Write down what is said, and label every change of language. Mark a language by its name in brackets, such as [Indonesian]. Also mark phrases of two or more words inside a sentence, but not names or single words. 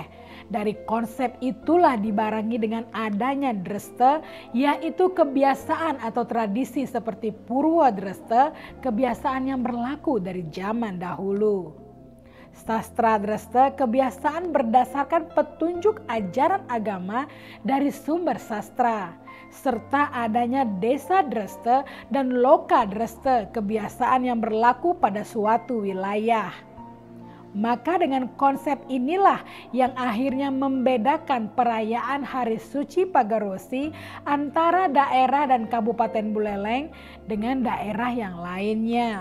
[Indonesian] Dari konsep itulah dibarengi dengan adanya dresta yaitu kebiasaan atau tradisi seperti Purwa Dresta, kebiasaan yang berlaku dari zaman dahulu. Sastra Dresta kebiasaan berdasarkan petunjuk ajaran agama dari sumber sastra. Serta adanya desa dresta dan loka dresta, kebiasaan yang berlaku pada suatu wilayah. Maka dengan konsep inilah yang akhirnya membedakan perayaan Hari Suci Pagar Wesi antara daerah dan Kabupaten Buleleng dengan daerah yang lainnya.